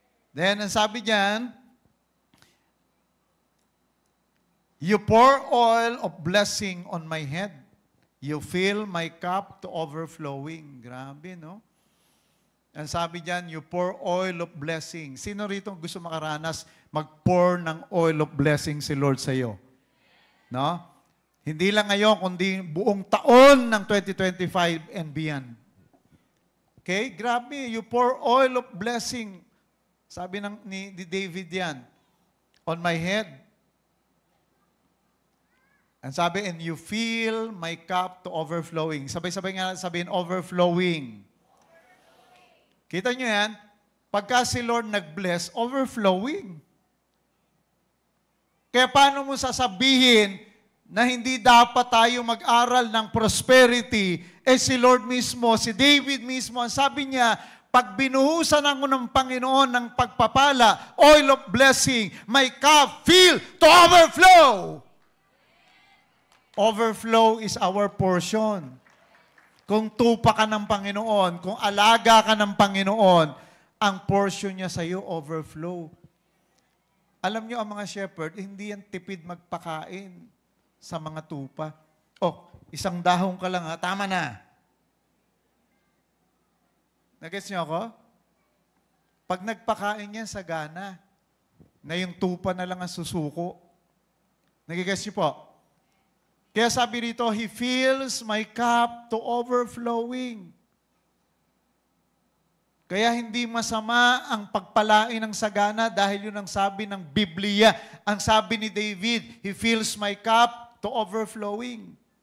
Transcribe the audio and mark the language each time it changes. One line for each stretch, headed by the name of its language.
English: Then,
Filipino: ang sabi diyan,
English: you pour oil of blessing on my head. You fill my cup to overflowing.
Filipino: Grabe, no? Ang sabi diyan,
English: you pour oil of blessing.
Filipino: Sino rito gusto makaranas mag-pour ng oil of blessing si Lord sa iyo? No? Hindi lang ngayon, kundi buong taon ng 2025
English: and beyond.
Filipino: Okay?
English: Grabe, you pour oil of blessing.
Filipino: Sabi ni David yan,
English: on my head. And sabi, and you fill my cup to overflowing.
Filipino: Sabay-sabay nga sabihin, overflowing. Kita nyo yan? Pagka si Lord nag-bless, overflowing. Kaya paano mo sasabihin na hindi dapat tayo mag-aral ng prosperity? Si Lord mismo, si David mismo, ang sabi niya, pag binuhusan ako ng Panginoon ng pagpapala, oil of blessing,
English: my cup fill to overflow. Overflow is our portion.
Filipino: Kung tupa ka ng Panginoon, kung alaga ka ng Panginoon, ang portion niya sa iyo, overflow. Alam niyo, ang mga shepherd, hindi yan tipid magpakain sa mga tupa. Oh, isang dahong ka lang ha, tama na. Nagets niyo ako? Pag nagpakain yan sa gana, na yung tupa na lang ang susuko. Nagigets niyo po? Kaya sabi rito,
English: He fills my cup to overflowing.
Filipino: Kaya hindi masama ang pagpalain ng sagana dahil yun ang sabi ng Biblia. Ang sabi ni David,
English: He fills my cup to overflowing.